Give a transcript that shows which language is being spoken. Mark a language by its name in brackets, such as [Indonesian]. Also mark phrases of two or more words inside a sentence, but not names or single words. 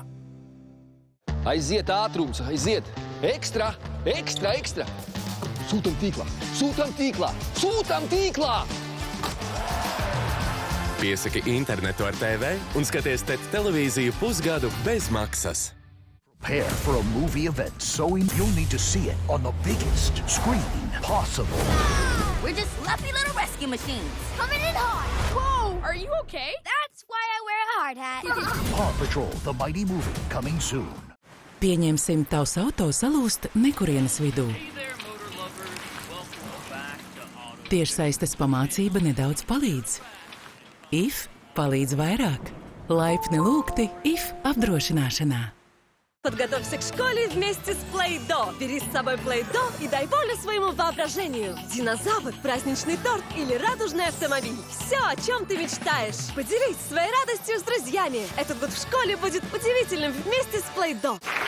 [Latvian] Aiziet ātrums, aiziet! Ekstra, ekstra, ekstra! Sūtam tīklā, sūtam tīklā, sūtam tīklā! Piesaki internetu ar TV un skaties TET televīziju pusgadu bez maksas. [English] Prepare for a movie event, so you'll need to see it on the biggest screen possible. We're just fluffy little rescue machines. Coming in hot! Whoa, are you okay? That's why I wear a hard hat. Paw Patrol, the mighty movie, coming soon. [Latvian] Pieņemsim, tavs auto salūst nekurienes vidū. Tiešsaistes pamācība nedaudz palīdz. IF palīdz vairāk. Laipni lūgti IF apdrošināšanā. [Russian] Подготовься к школе вместе с Play-Doh. Бери с собой Play-Doh и дай волю своему воображению. Динозавр, праздничный торт или радужный автомобиль. Все, о чем ты мечтаешь. Поделись своей радостью с друзьями. Этот год в школе будет удивительным вместе с Play-Doh.